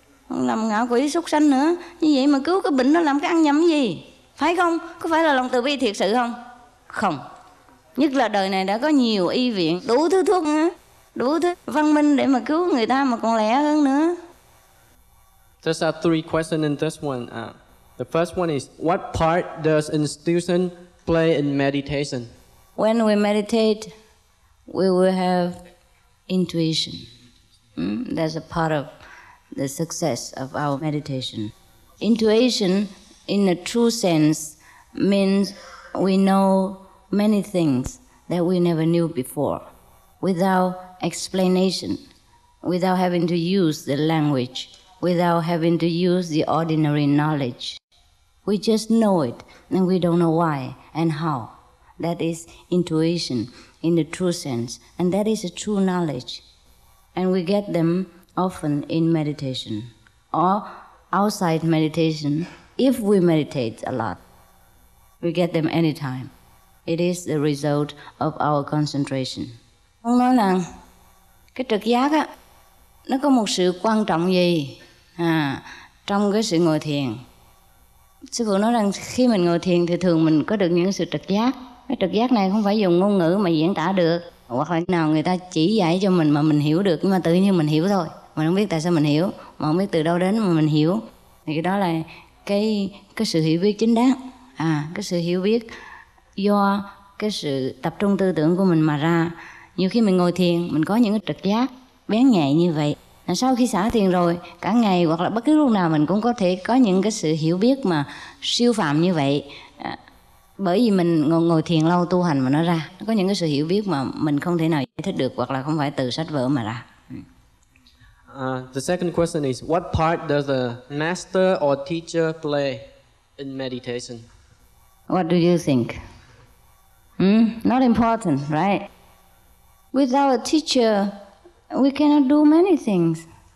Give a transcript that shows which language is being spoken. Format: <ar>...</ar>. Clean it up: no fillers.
<vi>Làm ngạ quỷ súc sanh nữa. Như vậy mà cứu cái bệnh nó làm cái ăn nhầm gì? Phải không? Có phải là lòng từ bi thiệt sự không? Không. Nhất là đời này đã có nhiều y viện, đủ thứ thuốc nữa, đủ thứ văn minh để mà cứu người ta mà còn lẹ hơn nữa.</vi> <en>There's are three questions in this one. The first one is, what part does institution play in meditation? When we meditate, we will have intuition. That's a part of the success of our meditation. Intuition, in a true sense, means we know many things that we never knew before, without explanation, without having to use the language, without having to use the ordinary knowledge. We just know it, and we don't know why and how. That is intuition in the true sense, and that is a true knowledge. And we get them often in meditation, or outside meditation, if we meditate a lot. We get them anytime. It is the result of our concentration.</en> <vi>Ông nói là cái trực giác á, nó có một sự quan trọng gì trong cái sự ngồi thiền. Sư phụ nói rằng khi mình ngồi thiền thì thường mình có được những sự trực giác. Cái trực giác này không phải dùng ngôn ngữ mà diễn tả được, hoặc là nào người ta chỉ dạy cho mình mà mình hiểu được, nhưng mà tự nhiên mình hiểu thôi. Mình không biết tại sao mình hiểu, mà không biết từ đâu đến mà mình hiểu. Thì cái đó là cái sự hiểu biết chính đáng. Cái sự hiểu biết do cái sự tập trung tư tưởng của mình mà ra. Nhiều khi mình ngồi thiền, mình có những cái trực giác bén nhạy như vậy. Sau khi xả thiền rồi, cả ngày hoặc là bất cứ lúc nào mình cũng có thể có những cái sự hiểu biết mà siêu phàm như vậy. Bởi vì mình ngồi thiền lâu tu hành mà nó ra. Nó có những cái sự hiểu biết mà mình không thể nào giải thích được, hoặc là không phải từ sách vở mà ra.</vi> <en>The second question is, what part does a master or teacher play in meditation? What do you think? Not important, right? Without a teacher, we cannot do many things.</en>